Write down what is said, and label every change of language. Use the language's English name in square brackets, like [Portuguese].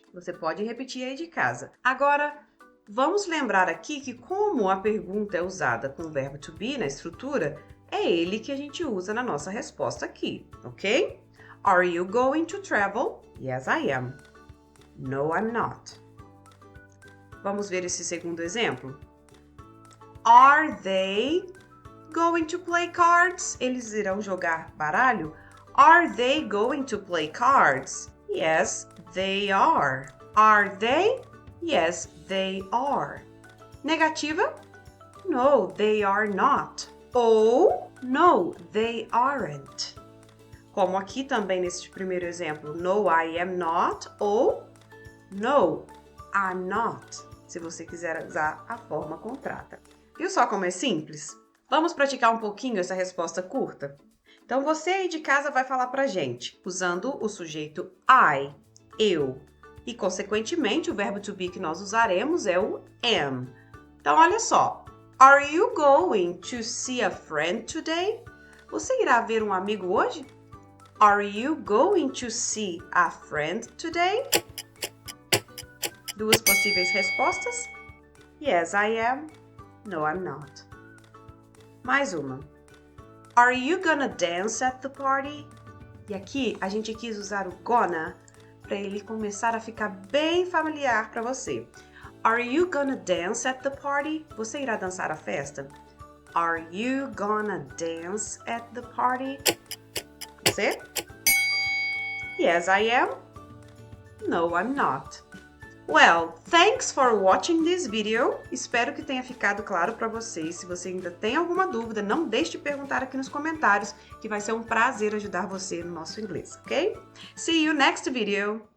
[Portuguese] Você pode repetir aí de casa. Agora, vamos lembrar aqui que como a pergunta é usada com o verbo to be na estrutura, é ele que a gente usa na nossa resposta aqui, ok? [English] Are you going to travel? Yes, I am. No, I'm not. [Portuguese] Vamos ver esse segundo exemplo? [English] Are they going to play cards? [Portuguese] Eles irão jogar baralho? [English] Are they going to play cards? Yes, they are. Are they? Yes, they are. [Portuguese] Negativa? [English] No, they are not. Ou no, they aren't. [Portuguese] Como aqui também nesse primeiro exemplo, [English] no, I am not [Portuguese] ou [English] no, I'm not, [Portuguese] se você quiser usar a forma contrata. Viu só como é simples? Vamos praticar um pouquinho essa resposta curta? Então, você aí de casa vai falar pra gente, usando o sujeito I, eu. E, consequentemente, o verbo to be que nós usaremos é o am. Então, olha só. [English] Are you going to see a friend today? [Portuguese] Você irá ver um amigo hoje? [English] Are you going to see a friend today? [Portuguese] Duas possíveis respostas. [English] Yes, I am. No, I'm not. [Portuguese] Mais uma. [English] Are you gonna dance at the party? [Portuguese] E aqui a gente quis usar o gonna para ele começar a ficar bem familiar para você. [English] Are you gonna dance at the party? [Portuguese] Você irá dançar à festa? [English] Are you gonna dance at the party? [Portuguese] Você? [English] Yes, I am. No, I'm not. Well, thanks for watching this video. [Portuguese] Espero que tenha ficado claro para vocês. Se você ainda tem alguma dúvida, não deixe de perguntar aqui nos comentários, que vai ser um prazer ajudar você no nosso inglês, ok? [English] See you next video.